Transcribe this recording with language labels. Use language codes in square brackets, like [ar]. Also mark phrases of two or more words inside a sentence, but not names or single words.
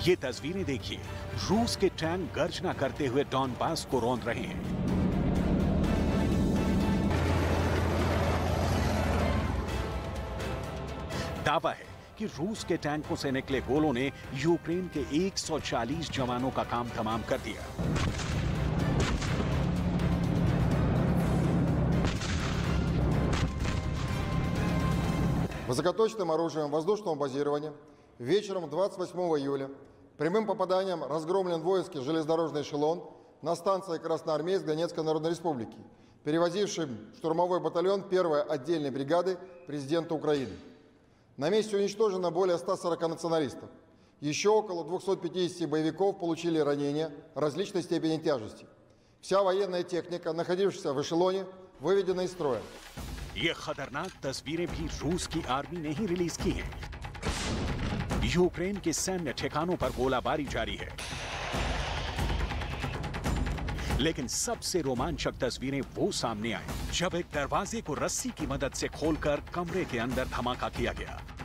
[hi] ये तस्वीरें देखिए, रूस के टैंक गर्जना करते हुए डॉनबास को रौंद रहे हैं। दावा है कि रूस के टैंकों से निकले गोलों ने यूक्रेन के 140 जवानों का काम तमाम कर दिया। [ru] Высокоточным оружием воздушного базирования вечером 28 июля прямым попаданием разгромлен воинский железнодорожный эшелон на станции Красноармейск Донецкой Народной Республики, перевозившим штурмовой батальон 1-й отдельной бригады президента Украины. На месте уничтожено более 140 националистов. Еще около 250 боевиков получили ранения различной степени тяжести. Вся военная техника, находившаяся в эшелоне, выведена из строя. [hi] ये खतरनाक तस्वीरें भी रूस की आर्मी ने ही रिलीज की हैं। यूक्रेन के सैन्य ठिकानों पर गोलाबारी जारी है, लेकिन सबसे रोमांचक तस्वीरें वो सामने आई जब एक दरवाजे को रस्सी की मदद से खोलकर कमरे के अंदर धमाका किया गया।